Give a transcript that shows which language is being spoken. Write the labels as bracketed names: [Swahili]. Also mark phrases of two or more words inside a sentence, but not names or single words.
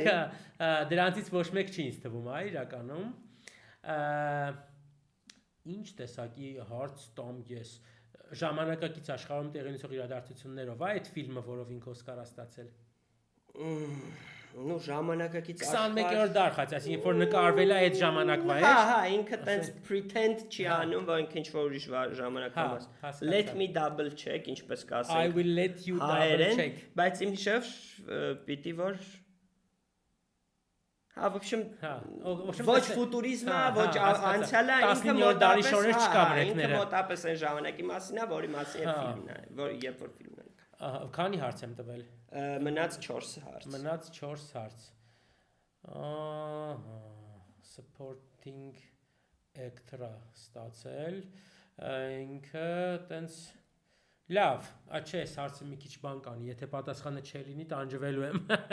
[Armenian] Հա, դրանցից ոչ մեկ չի ինձ թվում, իրականում։ Ինչ տեսակի հարց տամ ես ժամանակակից աշխարհում տեղի ունեցող իրադարձություններով, այդ ֆիլմը, որով ինքը Օսկար ստացել։ Ну ժամանակակից 21-րդ դար խաց, այսինքն որ նկարվել է այդ ժամանակվա է։ Հա, ինքը տենց pretend չի անում, որ ինքը ինչ-որ ուրիշ ժամանակում է։ [English] Let me double check, [Armenian] ինչպես կասենք։ [English] I will let you double check։ [Armenian] Բայց իմ հիշով պիտի որ Հա, [Russian] в общем, [Armenian] ոչ ֆուտուրիզմը, ոչ անցյալը, ինքը մոտավորապես շորեր չկա վրեքները։ Ինքը մոտավորապես այն ժամանակի մասին է, որի մասին է ֆիլմն է, որ երբ որ ֆիլմն է։ Քանի հարց եմ տվել։ Մնաց 4 հարց։ Մնաց 4 հարց։ [English] Supporting actor- [Armenian] ը ստացել, ինքը տենց լավ, չէ, այս հարցը մի քիչ բան կանի, եթե պատասխանը չլինի, տանջվելու եմ։